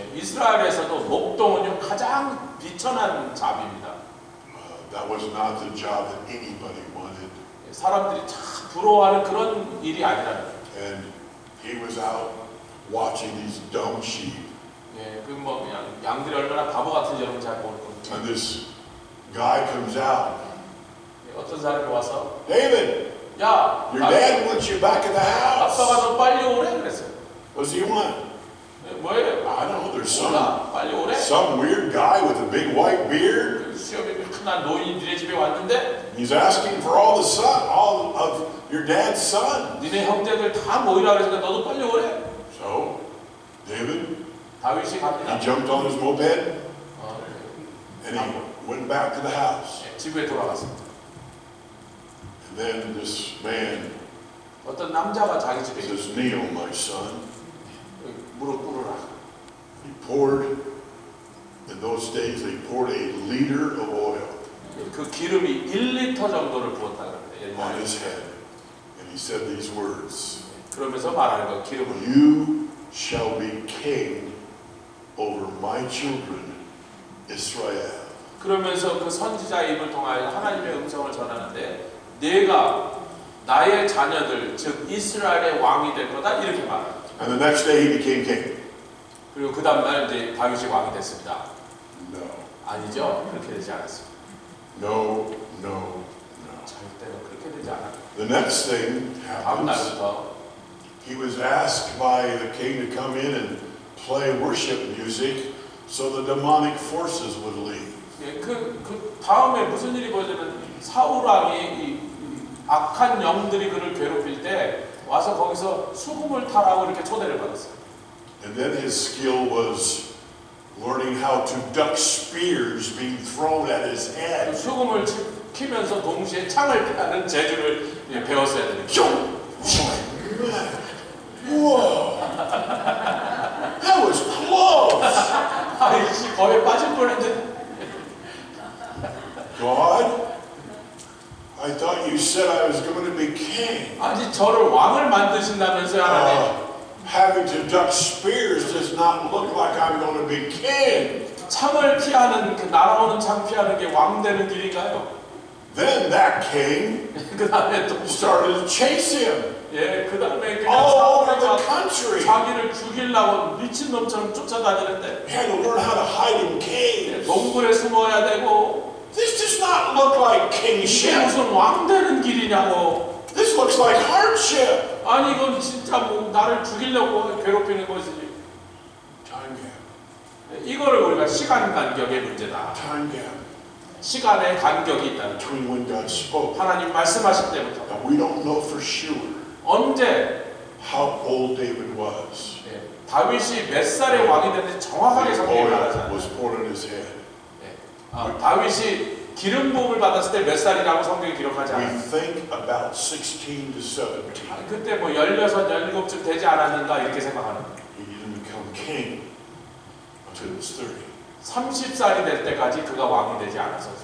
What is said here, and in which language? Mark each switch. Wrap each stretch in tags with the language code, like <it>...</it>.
<ko>이스라엘에서도 목동은 가장 비천한 잡입니다.</ko> <en>That was not the job that anybody wanted.</en> <ko>사람들이 참 부러워하는 그런 일이 아니라는 거예요.</ko> <en>And he was out watching these dumb sheep.</en> <ko>예, 그 뭐 그냥 양들이 얼마나 바보 같은지 여러분 잘 모르는 거죠.</ko> <en>And this guy comes out.</en> <ko>어떤 사람이 와서</ko> <en>David,</en> <ko>야,</ko> <en>your dad wants you back in the house.</en> <ko>아빠가 너 빨리 오래 그랬어요.</ko> <en>What does he want?</en> <ko>뭐예요?</ko> <en>I don't know. There's</en> <ko>몰라, 빨리 오래.</ko> <en>some weird guy with a big white beard.</en> <ko>그 수염이 큰한 노인이 니네 집에 왔는데</ko> <en>He's asking for all of your dad's son.</en> <ko>니네 형제들 다 모이라 그러니까 너도 빨리 오래.</ko> <en>So, David,</en> <ko>다윗이 갑니다.</ko> <en>he jumped on his moped 어, and he went back to the house.</en> <ko>네, 집에 돌아갔습니다.</ko> <en>And then this man</en> <ko>어떤 남자가 자기 집에</ko> <en>says, "Kneel, my son."</en> <ko>무릎 꿇으라.</ko> <en>He poured, in those days, they poured a liter of oil</en> <ko>그 기름이 1리터 정도를 부었다 그럽니다.</ko> <en>on</en> <ko>옛날에.</ko> <en>his head. And he said these words,</en> <ko>그러면서 말하는 거 기름을</ko> <en>"You shall be king over my children, Israel."</en> <ko>그러면서 그 선지자의 입을 통하여 하나님의 음성을 전하는데 내가 나의 자녀들 즉 이스라엘의 왕이 될 거다 이렇게 말합니다.</ko> <en>And the next day he became king.</en> <ko>그리고 그 다음날 이제 다윗이 왕이 됐습니다.</ko> <en>No,</en> <ko>아니죠. 그렇게 되지 않았습니다.</ko> <en>no, no, no.</en> <ko>절대로 그렇게 되지 않았습니다.</ko> <en>The next thing</en> <ko>다음</ko> <en>happens.</en> <ko>날부터</ko> <en>He was asked by the king to come in and play worship music so the demonic forces would leave.</en> <ko>예, 그 다음에 무슨 일이 벌어지면 사울 왕이 이 악한 영들이 그를 괴롭힐 때 와서 거기서 수금을 타라고 이렇게 초대를 받았어요.</ko> <en>And then his skill was learning how to duck spears being thrown at his head.</en> <ko>수금을 키면서 동시에 창을 피하는 재주를 배웠어야 되는 거예요.</ko> <en>Whoa! That was close!</en> <ko>아이씨 거의 빠질 뻔했는데.</ko> <en>God, I thought you said I was going to be king.</en> <ko>아니 저를 왕을 만드신다면서요 하나님.</ko> <en>Having to duck spears does not look like I'm going to be king.</en> <ko>창을 피하는 그 날아오는 창 피하는 게 왕 되는 길인가요?</ko> <en>Then that king</en> <ko>그 다음에 또</ko> <en>started to chase him</en> <ko>예, 그 다음에 그냥</ko> <en>all over the</en> <ko>사울이</ko> <en>country.</en> <ko>자기를 죽이려고 미친 놈처럼 쫓아다니는데</ko> <en>He had to learn how to hide in caves.</en> <ko>동굴에 숨어야 되고</ko> <en>This does not look like</en> <ko>이게</ko> <en>kingship.</en> <ko>무슨 왕 되는 길이냐고.</ko> <en>This looks like hardship.</en> <ko>아니 이건 진짜 뭐 나를 죽이려고 괴롭히는 것이지.</ko> <en>Time gap.</en> <ko>이거를 우리가 시간 간격의 문제다.</ko> <en>Time gap</en> <ko>시간의 간격이 있다는 거예요.</ko> <en>between when God spoke.</en> <ko>하나님 말씀하실 때부터</ko> <en>Now we don't know for sure</en> <ko>언제</ko> <en>how old David was.</en> <ko>예, 다윗이 몇 살에 왕이 됐는지 정확하게 성경이 말하지</ko> <en>Oil</en> <ko>않아요.</ko> <en>was poured on his head.</en> <ko>다윗이 기름 부음을 받았을 때 몇 살이라고 성경이 기록하지</ko> <en>We</en> <ko>않아요.</ko> <en>think about 16 to 17.</en> <ko>그때 뭐 16, 17쯤 되지 않았는가 이렇게 생각하는 거예요.</ko> <en>He didn't become king until he was 30.</en> <ko>30살이 될 때까지 그가 왕이 되지 않아서</ko>